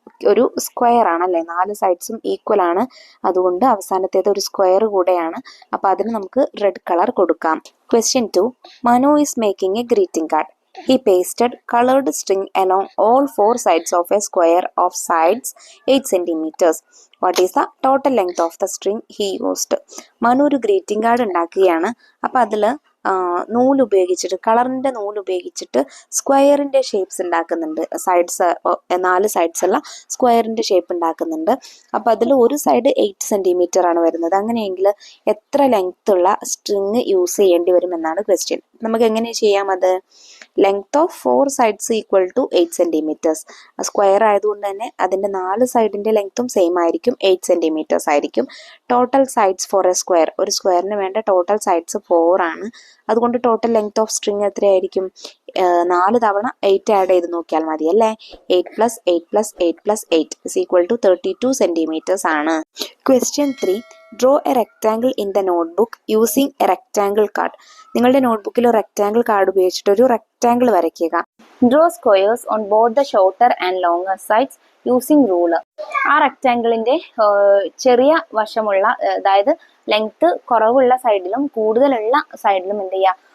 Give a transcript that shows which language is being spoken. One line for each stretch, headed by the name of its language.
Malayalam: ഒരു സ്ക്വയർ ആണല്ലേ, 4 സൈഡ്സും ഈക്വൽ ആണ്, അതുകൊണ്ട് അവസാനത്തേത് ഒരു സ്ക്വയർ കൂടെയാണ്. അപ്പൊ അതിന് നമുക്ക് റെഡ് കളർ കൊടുക്കാം. Question 2.
English: Manu is making a greeting card. He pasted colored string along all four sides of a square of sides 8 centimeters. What is the total length of the string he used?
Malayalam: Manu ഒരു greeting card ഉണ്ടാക്കുകയാണ്. അപ്പോൾ അതിൽ നൂല് ഉപയോഗിച്ചിട്ട് കളറിൻ്റെ നൂല് ഉപയോഗിച്ചിട്ട് സ്ക്വയറിൻ്റെ ഷേപ്സ് ഉണ്ടാക്കുന്നുണ്ട്. സൈഡ്സ് 4 സൈഡ്സ് ഉള്ള സ്ക്വയറിൻ്റെ ഷേപ്പ് ഉണ്ടാക്കുന്നുണ്ട്. അപ്പോൾ അതിൽ ഒരു സൈഡ് 8 സെൻറ്റിമീറ്റർ ആണ് വരുന്നത്. അങ്ങനെയെങ്കിൽ എത്ര ലെങ്ത് ഉള്ള സ്ട്രിങ് യൂസ് ചെയ്യേണ്ടി വരും എന്നാണ് ക്വസ്റ്റ്യൻ. നമുക്ക് എങ്ങനെ ചെയ്യാം?
English: അത് length of 4 sides equal to 8 centimetres.
Malayalam: Square ആയതുകൊണ്ട് തന്നെ അതിൻ്റെ 4 സൈഡിൻ്റെ ലെങ്ത്തും സെയിം ആയിരിക്കും, 8 സെൻറ്റിമീറ്റേഴ്സ് ആയിരിക്കും.
English: total sides for a square,
Malayalam: ഒരു സ്ക്വയറിന് വേണ്ട ടോട്ടൽ സൈഡ്സ് 4 ആണ്. അതുകൊണ്ട് ടോട്ടൽ ലെങ്ത് ഓഫ് സ്ട്രിങ് എത്രയായിരിക്കും? 4 തവണ 8 ആഡ് ചെയ്ത് നോക്കിയാൽ മതി അല്ലേ?
English: 8 + 8 + 8 + 8 is equal to 32 centimetres ആണ്. Question 3. Draw a rectangle in the notebook using a rectangle card.
Malayalam: നിങ്ങളുടെ നോട്ട്ബുക്കിൽ ഒരു റെക്റ്റാങ്കിൾ കാർഡ് ഉപയോഗിച്ചിട്ട് ഒരു റെക്റ്റാങ്കിൾ വരയ്ക്കുക.
English: Draw squares on both the shorter and longer sides using ruler.
Malayalam: ആ റെക്റ്റാങ്കിളിന്റെ ചെറിയ വശമുള്ള, അതായത് ലെങ്ത് കുറവുള്ള സൈഡിലും കൂടുതലുള്ള സൈഡിലും എന്ത് ചെയ്യുക?